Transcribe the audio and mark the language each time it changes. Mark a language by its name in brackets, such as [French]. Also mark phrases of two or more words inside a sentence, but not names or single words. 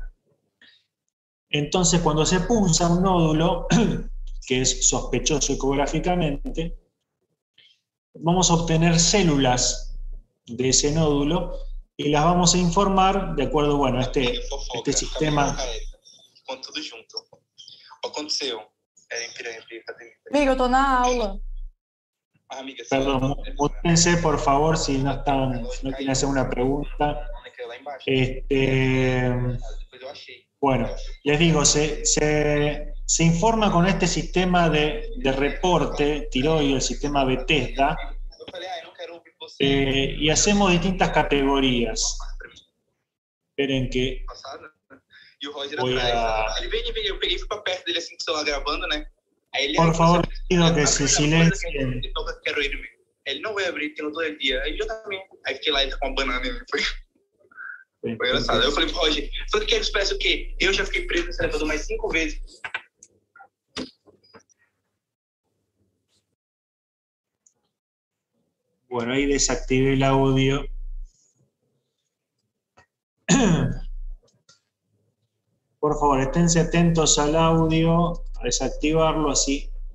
[Spanish] Entonces, cuando se punza un nódulo, que es sospechoso ecográficamente, vamos a obtener células de ese nódulo y las vamos a informar de acuerdo, bueno, a este sistema. [Portuguese] Amigo, tô na aula. [Spanish] Perdón, mútense por favor si no quieren hacer una pregunta. Bueno, les digo, se se informa con este sistema de reporte tiroideo, el sistema Bethesda, y hacemos distintas categorías. Esperen que voy a... Por favor, pido que se silencien. [Portuguese] Ele não vai abrir porque eu não tô aqui. Aí eu também. Aí fiquei lá com uma banana e foi engraçado. Aí eu falei pro Roger, falei que eles parecem o quê? Eu já fiquei preso nesse elevador mais 5 vezes. [Spanish] Bueno, ahí desactivé el audio. Por favor, esténse atentos al audio, a desactivarlo así.